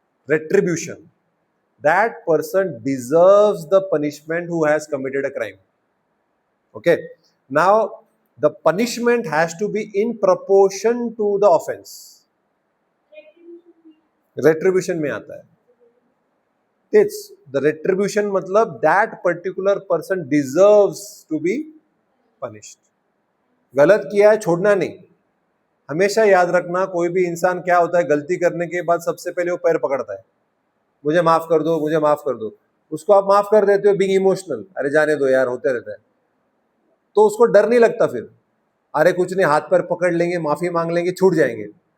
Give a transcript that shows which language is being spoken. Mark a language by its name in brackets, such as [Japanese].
[English] Retribution, that person deserves the punishment who has committed a crime. Okay, now the punishment has to be in proportion to the offence. [Hindi] रेट्रिब्यूशन में आता है. [English] It's the retribution मतलब that particular person deserves to be punished. [Hindi] गलत किया है छोड़ना नहीं. हमेशा याद रखना, कोई भी इंसान क्या होता है, गलती करने के बाद सबसे पहले वो पैर पकड़ता है, मुझे माफ कर दो, मुझे माफ कर दो. उसको आप माफ कर देते हो बीइंग इमोशनल, अरे जाने दो यार, होते रहता है. तो उसको डर नहीं लगता फिर, अरे कुछ नहीं, हाथ पैर पकड़ लेंगे, माफी मांग लेंगे, छूट जाएंगे.